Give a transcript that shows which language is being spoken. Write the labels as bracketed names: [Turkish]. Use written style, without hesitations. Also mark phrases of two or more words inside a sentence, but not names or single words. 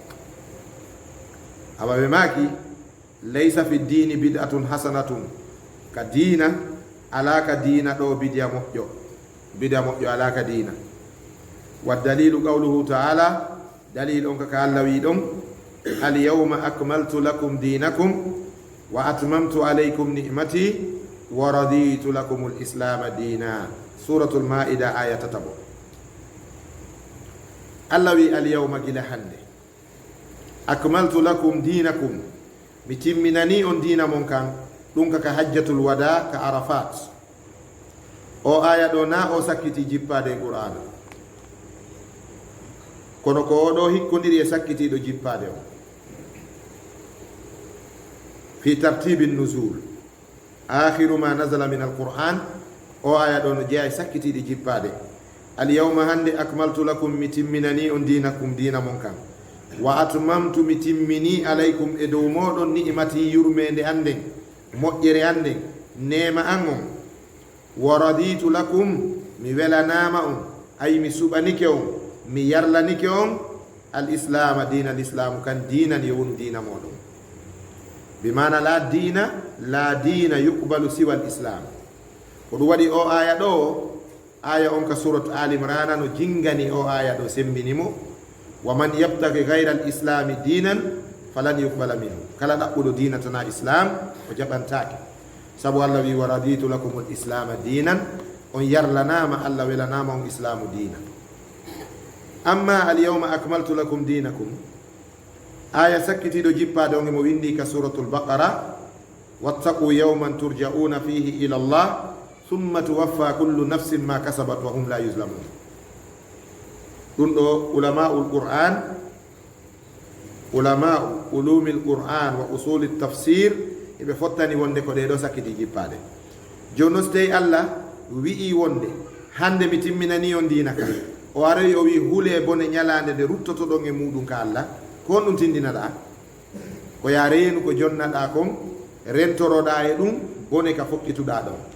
[Fula] awa ɓe maki [Arabic] ليس في الدين بدعة حسنة [Fula] ka diina ala ka diina ɗo bidia moƴƴo ala ka diina [Arabic] والدليل قوله تعالى [Fula] dalil on kaka allah wi ɗon [Arabic] اليوم أكملت لكم دينكم وأتممت عليكم نعمتي ورضيت لكم الإسلام دينا suratul maida [Fula] aya tatabo allah wi [Arabic] اليوم [Fula] gila hande [Arabic] أكملت لكم دينكم [Fula] mi timminani on dina mon kan ɗum kaka [Arabic] حجة الوداع [Fula] ka arafat o aya ɗo na o sakkiti jippade qur'ana kono ko oɗo hikkodiri e sakkitiɗo jippade o [Arabic] في ترتيب النزول آخر ما نزل من القرآن [Fula] o aya ɗo no jeeya e sakkitiɗi jippade alyawma hande [Arabic] أكملت لكم [Fula] mi timminani on dinakum dina mon kan [Arabic] وأتممت [Fula] mi timmini alaykum e dow moɗon ni'mati yurmede anden moƴƴere anden nema an on [Arabic] ورضيت لكم [Fula] mi welanama on ay mi suɓanike on mi yarlanike on [Arabic] الإسلام دينا الإسلام [Fula] kan dinan yo wonu dina moɗon [Arabic] بمعنى لا دين يقبل سوى الإسلام [Fula] ko ɗum waɗi o aya ɗo aya on ka surat al imrana no jingani o aya ɗo sembinimo [Arabic] ومن يبتغ غير ال الإسلام دينا فلن يقبل منه [Fula] kala ɗaɓɓuɗo dina tana islam o jaɓantake sabu allah wi [Arabic] ورضيت لكم الإسلام دينا [Fula] on yarlanama allah welanama on islamu dina amma [Arabic] اليوم أكملت لكم دينكم [Fula] aya sakkitiɗo jippade on emo windi ka [Arabic] suratul baqara واتقوا يوما ترجعون فيه إلى الله ثم توفى كل نفس ما كسبت وهم لا يظلمون [Fula] ɗum ɗo [Arabic] علماء القرآن علماء علوم القرآن وأصول التفسير [Fula] eɓe fottani wonde ko ɗeɗo sakkiti jippade joni noon so tawi allah wi'i wonde hande mi timminani on dina ka o aroyi o wi huule bone ñalande nde ruttotoɗon e muɗum ka allah ko on ɗum tindinaɗa ko ya reenu ko jonnaɗa kon rentoroɗa e ɗum bone ka fokkituɗa ɗon